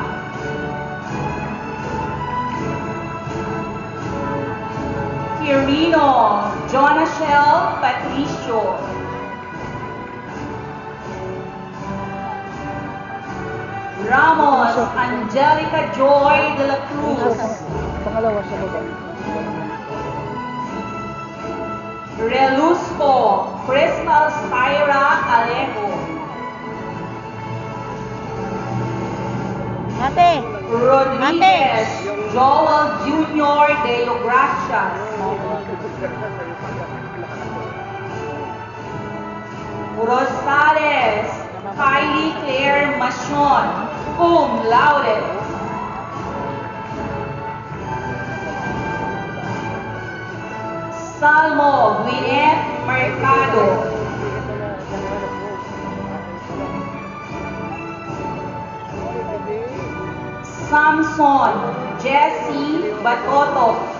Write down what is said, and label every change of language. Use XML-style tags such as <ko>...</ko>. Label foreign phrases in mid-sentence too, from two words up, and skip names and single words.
<tl>Quirino Jonachel Patricio. Ramos Angelica Joy de la Cruz. Pangalawa sa baba. Relusco Crystal Syra Alejo. Ate! Rodriguez Joel Jr. de Gracias. Rosales Kylie Claire Machon,</tl> <la>cum laude.</la> <tl>Salmo Gwyneth Mercado. Samson Jesse Batoto.</tl>